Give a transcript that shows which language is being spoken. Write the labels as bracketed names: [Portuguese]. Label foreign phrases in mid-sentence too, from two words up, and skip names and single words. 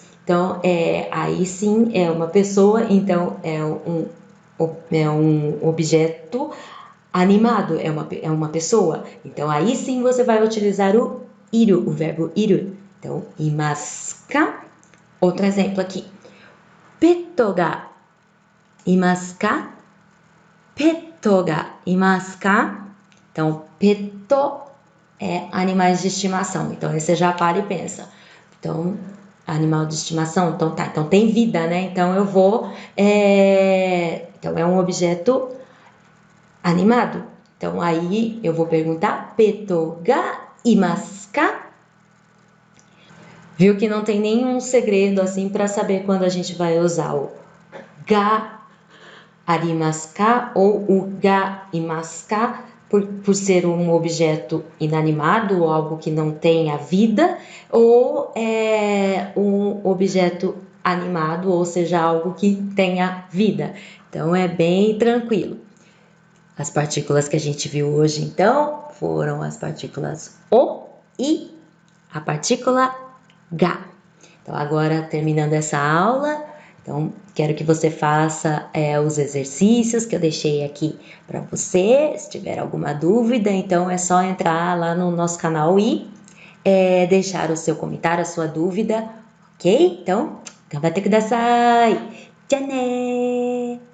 [Portuguese] Então, aí sim é uma pessoa, então é um objeto animado, é uma pessoa. Então, aí sim você vai utilizar o iru, o verbo iru. Então, [Japanese] いますか? [Portuguese] Outro exemplo aqui. [Japanese] ペットがいますか? ペットがいますか? [Portuguese] Então, petto é animais de estimação. Então, aí você já para e pensa. Então, animal de estimação, então tá. Então, tem vida, né? Então, eu vou... Então, é um objeto animado. Então, aí eu vou perguntar [Japanese] ペットがいますか? [Portuguese] Viu que não tem nenhum segredo assim para saber quando a gente vai usar o [Japanese] がありますか [Portuguese] ou o [Japanese] がいますか [Portuguese] por ser um objeto inanimado ou algo que não tenha vida, ou um objeto animado, ou seja, algo que tenha vida. Então é bem tranquilo. As partículas que a gente viu hoje, então, foram as partículas o e a partícula ga. Então, agora, terminando essa aula, então, quero que você faça os exercícios que eu deixei aqui para você. Se tiver alguma dúvida, então, é só entrar lá no nosso canal e deixar o seu comentário, a sua dúvida, ok? Então, [Japanese] がんばってください! じゃね!